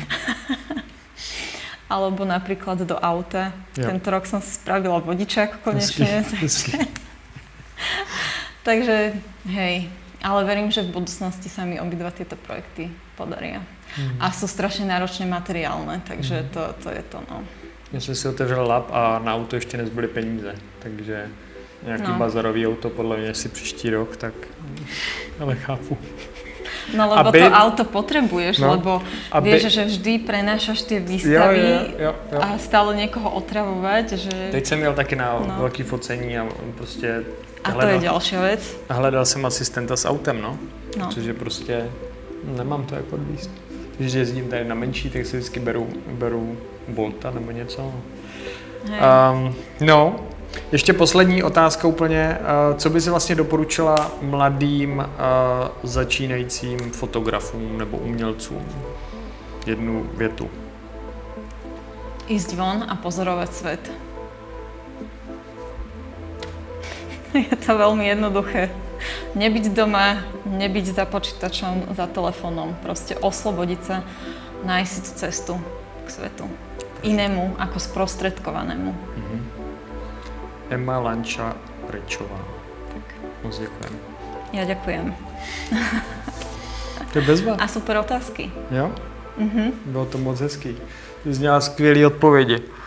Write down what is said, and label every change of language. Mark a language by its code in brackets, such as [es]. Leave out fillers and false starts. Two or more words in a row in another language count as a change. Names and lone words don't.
[sk] Alebo napríklad do auta. [cs] Jo. [sk] Tento rok som si spravila vodičák konečne. Takže hej, ale verím, že v budúcnosti sa mi obidva tieto projekty podaria. A sú strašne náročne materiálne, takže to je to, no. [cs] Já jsem si otevřel lab a na auto ještě nezbyly peníze, takže nějaký bazarový auto podle mě si příští rok, tak ale chápu. [sk] No lebo to auto potrebuješ, lebo vieš, že vždy prenášaš tie výstavy [cs] jo. [sk] a stále niekoho otravovať, že... [cs] Teď jsem jel taky na velký focení a prostě... [sk] A to je ďalšia vec. [cs] A hledal jsem asistenta s autem, no. Protože prostě nemám to jak odvízt. Když jezdím tady na menší, tak si vždycky beru Bolta nebo něco. No, ještě poslední otázka úplně. Co by si vlastně doporučila mladým začínajícím fotografům nebo umělcům? Jednu větu. [sk] Ísť von a pozorovať svet. Je to veľmi jednoduché. Nebyť doma, nebyť za počítačom, za telefónom. Proste oslobodiť sa, nájsť si tú cestu k svetu. Inému ako sprostredkovanému. [cs] Emma Lanča Rečová. Tak. Moc děkujem. [sk] Ja ďakujem. [cs] To je bezva. A super otázky. Jo? Bylo to moc hezký. Ty jsi měla skvělé odpovědi.